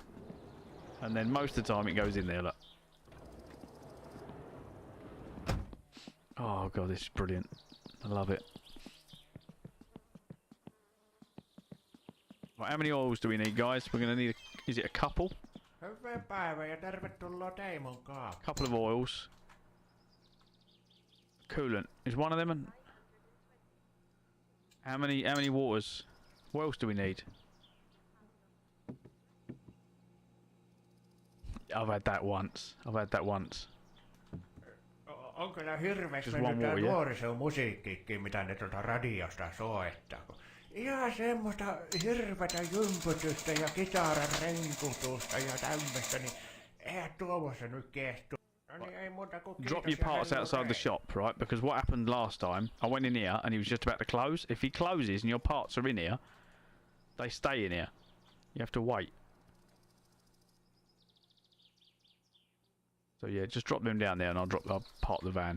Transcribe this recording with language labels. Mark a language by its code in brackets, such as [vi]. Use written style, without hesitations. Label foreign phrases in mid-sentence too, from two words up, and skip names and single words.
[en] And then most of the time it goes in there. Look. Oh god, this is brilliant. I love it. Right, how many oils do we need, guys? We're going to need, is it a couple? [fi] Hyvää päivää ja tervetuloa Teimon kaa. [en] Couple of oils. Coolant. Is one of them? And how many waters? What else do we need? I've had that once. [fi] On kyllä hirveästi [en] Just one [fi] mennyt tää [en] more, yeah? [fi] nuorisomusiikkikin, mitä ne radiosta soittaa. Ihan semmoista hirveätä jympytystä ja kitaran renkutusta ja tämmöstä, niin eihän tuossa nyt kestu. No niin, ei muuta kuin [en] Drop [fi] kiitos [en] your [fi] ja [en] parts [fi] hei [en] outside the [fi] hei. [en] shop, right? Because what happened last time, I went in here and he was just about to close. If he closes and your parts are in here, they stay in here. You have to wait. So yeah, just drop them down there and I'll park the van.